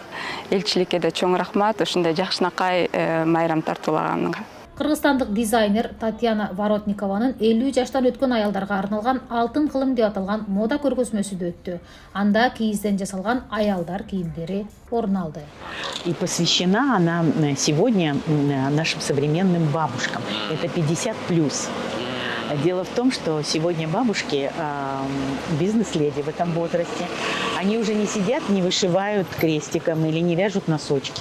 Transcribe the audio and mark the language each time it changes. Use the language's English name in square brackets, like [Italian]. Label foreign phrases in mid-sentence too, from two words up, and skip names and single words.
[Kyrgyz] Элчиликке да чоң рахмат, ушундай жакшынакай майрам тартуулаганга. Кыргызстандык дизайнер Татьяна Воротникованын 50 жаштан өткөн аялдарга арналган алтын кылым деп аталган мода көргөзмөсү да өттү. Анда кийизден жасалган аялдар кийимдери орун алды. [Russian] И посвящена она сегодня нашим современным бабушкам. Это 50+. Дело в том, что сегодня бабушки, бизнес-леди в этом возрасте, Они уже не сидят, не вышивают крестиком или не вяжут носочки.